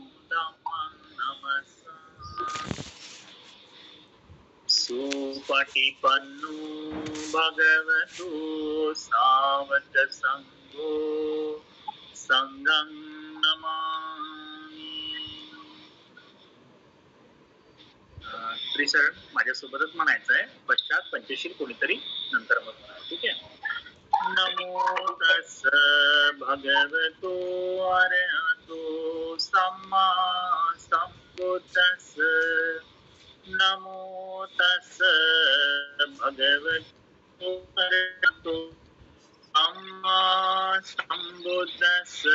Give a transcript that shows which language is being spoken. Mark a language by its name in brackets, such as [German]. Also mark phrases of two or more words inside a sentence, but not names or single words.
[Pali] धम्मं नमस्सामि। सुपटिपन्नो भगवतो सावक संघो संघं नमामि। [Marathi] त्रिशरण माझ्यासोबतच म्हणायचं आहे, पश्चात पंचशील कोणीतरी नंतर मग म्हणा, ठीक आहे. [Pali] नमो तस् भगवतो अरहतो सम्मा सम्बुद्धस्स। नमो तस् भगवतो अरहतो सम्मा सम्बुद्धस्स।